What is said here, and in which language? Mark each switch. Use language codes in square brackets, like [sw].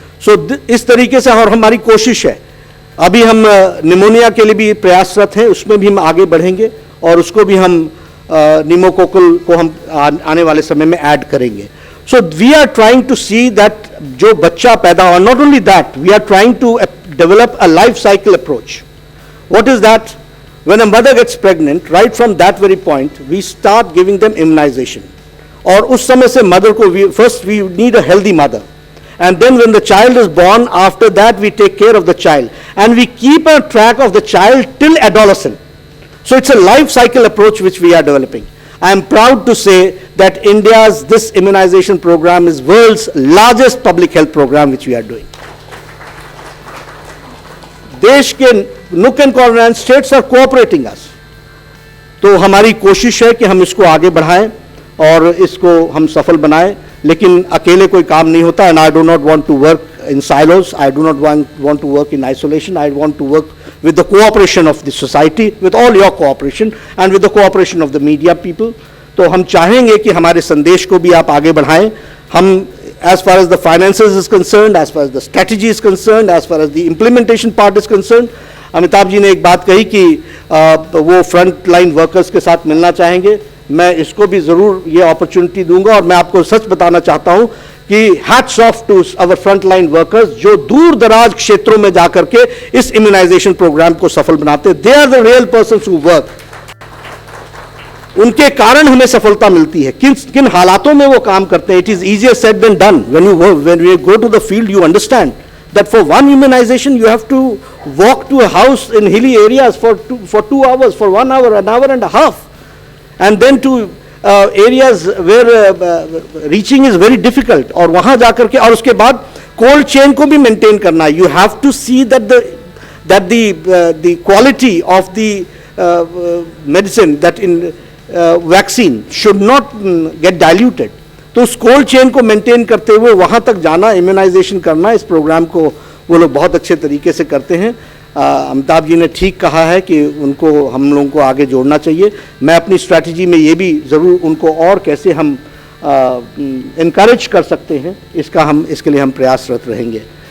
[hi] सो इस तरीके से, और हमारी कोशिश है, अभी हम निमोनिया के लिए भी प्रयासरत हैं, उसमें भी हम आगे बढ़ेंगे और उसको भी हम निमोकोकल को हम आने वाले समय में ऐड करेंगे। [en] So we are trying to see that [hi] जो बच्चा पैदा हो, [en] not only that, we are trying to develop a life cycle approach. What is that? When a mother gets pregnant, right from that very point, we start giving them immunization. [hi] और उस समय से mother को [en] first we need a healthy mother, and then when the child is born, after that we take care of the child, and we keep a track of the child till adolescent. So it's a life cycle approach which we are developing. I am proud to say that India's this immunization program is world's largest public health program which we are doing. [hi] देश के [en] nook and corner and states are cooperating us. [hi] तो हमारी कोशिश है कि हम इसको आगे बढ़ाएं और इसको हम सफल बनाएं, लेकिन अकेले कोई काम नहीं होता, [en] and I do not want to work in silos. I do not want to work in isolation. I want to work with the cooperation of the society, with all your cooperation, and with the cooperation of the media people. [hi] तो हम चाहेंगे कि हमारे संदेश को भी आप आगे बढ़ाएं। [en] हम, as far as the finances is concerned, as far as the strategy is concerned, as far as the implementation part is concerned, [hi] Amitabh ji ने एक बात कही कि वो फ्रंट लाइन वर्कर्स के साथ मिलना चाहेंगे। मैं इसको भी ज़रूर ये अपॉर्चुनिटी दूंगा, और मैं आपको सच बताना चाहता हूँ कि [en] hats off to our front line workers [hi] जो दूर दराज क्षेत्रों में जाकर के इस इम्यूनाइजेशन प्रोग्राम को सफल बनाते हैं। [en] They are the real persons who work. [hi] उनके कारण हमें सफलता मिलती है। किन हालातों में वो काम करते हैं। [en] It is easier said than done. When you go to the field you understand that for one immunization you have to walk to a house in hilly areas for 2 hours, for 1 hour, an hour and a half, and then to areas where reaching is very difficult, [hi] और वहाँ जाकर के, और उसके बाद cold chain को भी maintain करना है। [en] You have to see that the quality of the medicine, that in vaccine should not get diluted. [hi] तो उस कोल्ड चेन को मेंटेन करते हुए वहाँ तक जाना, इम्यूनाइजेशन करना, इस प्रोग्राम को वो लोग बहुत अच्छे तरीके से करते हैं। अमिताभ जी ने ठीक कहा है कि उनको, हम लोगों को आगे जोड़ना चाहिए। मैं अपनी स्ट्रैटेजी में ये भी ज़रूर उनको और कैसे हम इनकरेज कर सकते हैं, इसके लिए हम प्रयासरत रहेंगे।